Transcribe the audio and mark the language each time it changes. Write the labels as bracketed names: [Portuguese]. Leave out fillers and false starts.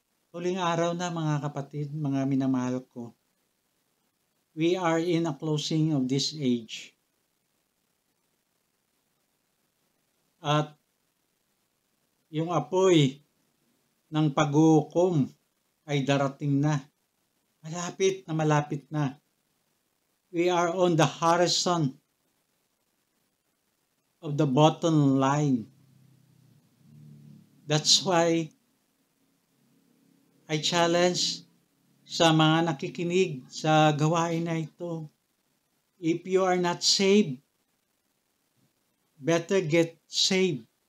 [Filipino] Huling araw na mga kapatid, mga minamahal ko. [English] We are in a closing of this age. [Filipino] At yung apoy ng paghukom ay darating na. Malapit na. [English] We are on the horizon of the bottom line. That's why I challenge [Filipino] sa mga nakikinig sa gawain na ito. [English] If you are not saved, better get saved.